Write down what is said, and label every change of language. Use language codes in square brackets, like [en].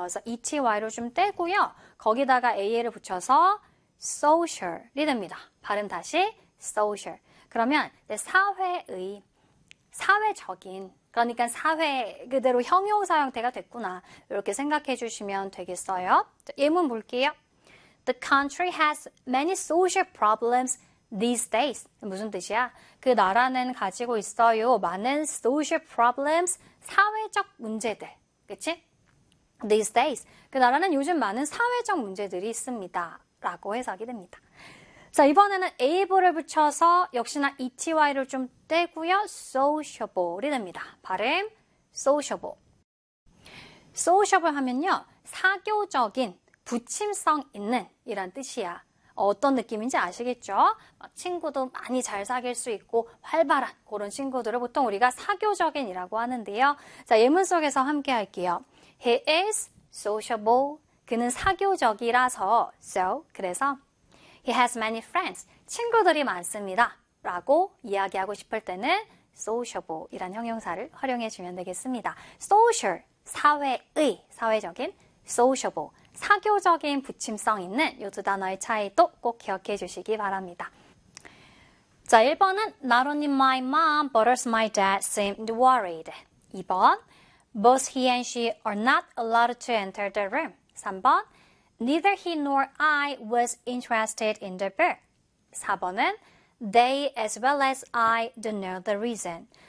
[ko] 그래서 ety로 좀 떼고요. 거기다가 al을 붙여서 social이 됩니다. 발음 다시 social. 그러면 사회의, 사회적인, 그러니까 사회 그대로 형용사 형태가 됐구나. 이렇게 생각해 주시면 되겠어요. 예문 볼게요. [en] The country has many social problems these days. [ko] 무슨 뜻이야? 그 나라는 가지고 있어요. 많은 [en] social problems, [ko] 사회적 문제들. 그치? [en] These days. [ko] 그 나라는 요즘 많은 사회적 문제들이 있습니다. 라고 해석이 됩니다. 자, 이번에는 able을 붙여서 역시나 ety를 좀 떼고요. sociable이 됩니다. 발음 sociable. sociable 하면요. 사교적인, 부침성 있는 이란 뜻이야. 어떤 느낌인지 아시겠죠? 친구도 많이 잘 사귈 수 있고 활발한 그런 친구들을 보통 우리가 사교적인이라고 하는데요. 자, 예문 속에서 함께 할게요. [en] He is sociable. [ko] 그는 사교적이라서, [en] so, [ko] 그래서 [en] He has many friends. [ko] 친구들이 많습니다. 라고 이야기하고 싶을 때는 sociable 이란 형용사를 활용해 주면 되겠습니다. social, 사회의, 사회적인, sociable. 사교적인 붙임성 있는 이두 단어의 차이도 꼭 기억해 주시기 바랍니다. 자, 1번은 [en] Not only my mom, but also my dad seemed worried. 2번, Both he and she are not allowed to enter the room. 3번, Neither he nor I was interested in the bird. [ko] 4번은 [en] They as well as I don't know the reason.